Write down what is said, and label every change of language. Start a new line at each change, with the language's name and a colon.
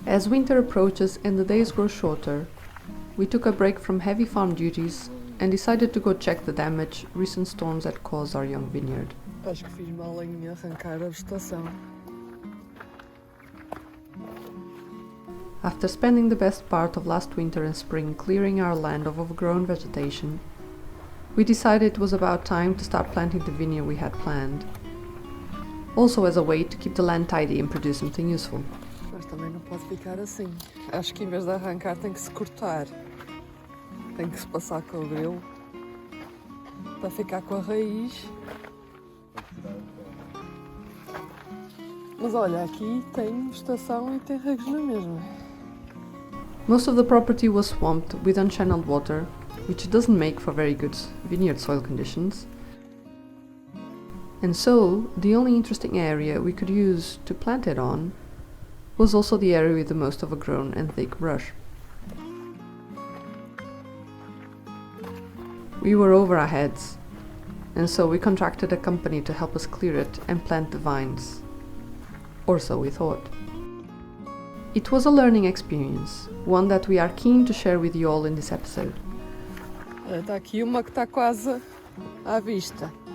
English: As winter approaches and the days grow shorter, we took a break from heavy farm duties and decided to go check the damage recent storms had caused our young vineyard.
Portuguese: Acho que fiz mal em arrancar a vegetação.
English: After spending the best part of last winter and spring clearing our land of overgrown vegetation, we decided it was about time to start planting the vineyard we had planned. Also as a way to keep the land tidy and produce something useful.
Portuguese: Mas também não pode ficar assim. Acho que em vez de arrancar tem que se cortar. Tem que se passar com o grilo para ficar com a raiz. Mas olha, aqui tem vegetação e tem regos na mesma.
English: Most of the property was swamped with unchanneled water, which doesn't make for very good vineyard soil conditions. And so, the only interesting area we could use to plant it on was also the area with the most overgrown and thick brush. We were over our heads, and so we contracted a company to help us clear it and plant the vines. Or so we thought. It was a learning experience, one that we are keen to share with you all in this episode.
Portuguese: Está aqui uma que está quase à vista.